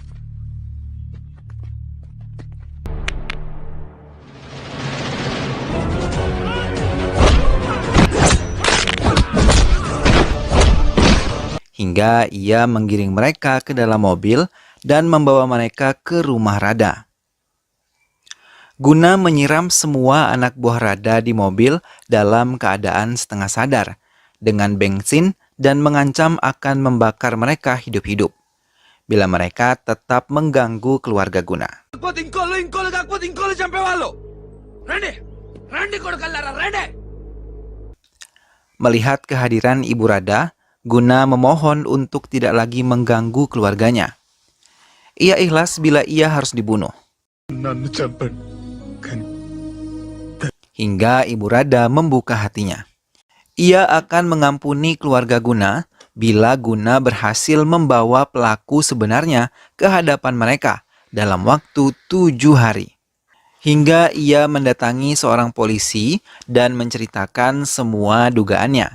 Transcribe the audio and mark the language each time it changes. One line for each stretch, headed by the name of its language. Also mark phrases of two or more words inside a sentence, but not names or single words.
Indonesian: Hingga ia menggiring mereka ke dalam mobil dan membawa mereka ke rumah Rada. Guna menyiram semua anak buah Rada di mobil dalam keadaan setengah sadar dengan bensin dan mengancam akan membakar mereka hidup-hidup bila mereka tetap mengganggu keluarga Guna.
Telugu: ఇంకోళ్ళు చంపేవాళ్ళు రండి రండి కొడుకల్లారా రండి.
Indonesian: Melihat kehadiran Ibu Rada, Guna memohon untuk tidak lagi mengganggu keluarganya. Ia ikhlas bila ia harus dibunuh.
Telugu: నన్ను చంపండి కానీ
Indonesian: Hingga Ibu Rada membuka hatinya. Ia akan mengampuni keluarga Guna bila Guna berhasil membawa pelaku sebenarnya ke hadapan mereka dalam waktu 7 hari. Hingga ia mendatangi seorang polisi dan menceritakan semua dugaannya.